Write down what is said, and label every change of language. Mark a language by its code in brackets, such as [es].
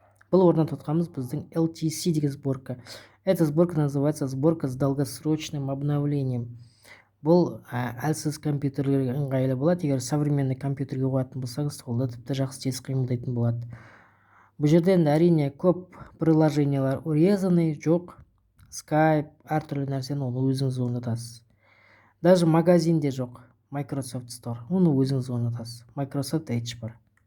[kk] Бұл орнатып отқанымыз біздің LTC деген сборка. [ru] Эта сборка называется сборка с долгосрочным обновлением. [kk] Бұл әлсіз компьютерлерге ыңғайлы болады. Егер современный компьютерге қоятын болсаңыз, қолда тіпті жақсы тез қимылдайтын болады. Бұл жерде әрине көп приложениялар урезаны, жоқ. Skype, әртүрлі нәрсені оны өзіңіз орнатасыз. Даже магазинде жоқ. Microsoft Store. Оны өзіңіз орнатасыз. Microsoft Edge бар.